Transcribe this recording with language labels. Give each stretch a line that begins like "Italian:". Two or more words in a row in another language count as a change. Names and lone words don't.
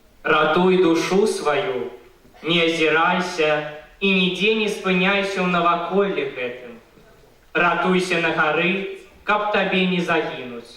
Belarusian: Ратуй душу свою, не азірайся і ніде не спыняйся ў наваколлі гэтым. Ратуйся на гары, каб табе не загінуць.